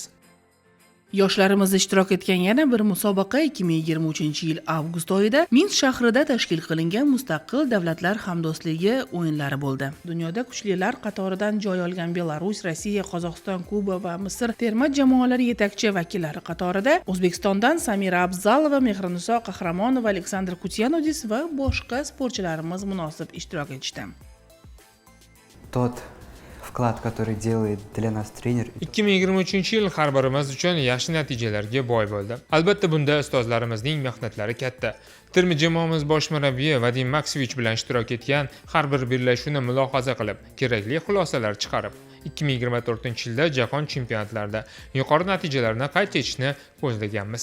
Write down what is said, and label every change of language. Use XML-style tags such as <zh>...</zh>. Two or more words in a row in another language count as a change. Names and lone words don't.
<uz>Yoshlarimiz ishtirok etgan yana bir musobaqa 2023-yil avgust oyida Minsk shahrida tashkil qilingan Mustaqil Davlatlar hamdo'stligi o'yinlari bo'ldi. Dunyoda kuchlilar qatoridan joy olgan Belarus, Rossiya, Qozog'iston, Kuba va Misr terma jamoalari yetakchi vakillari qatorida O'zbekistondan Samira Abzalova, Mehriniso Qahramonova, Aleksandr Kutyanudis va boshqa sportchilarimiz munosib ishtirok etishdi.</uz> <ru>Тот вклад, который делает для нас тренер.</ru> <uz>2023-yil har birimiz uchun yaxshi natijalarga boy bo'ldi. Albatta bunda ustozlarimizning mehnatlari katta. Terma jamoamiz bosh murabbiyi Vadim Maksevich bilan ishtirok etgan har bir bellashuvni mulohaza qilib, kerakli xulosalar chiqarib, 2024-yilda jahon chempionatlarida yuqori natijalarni qayd etishni ko'zlaganmiz.</uz>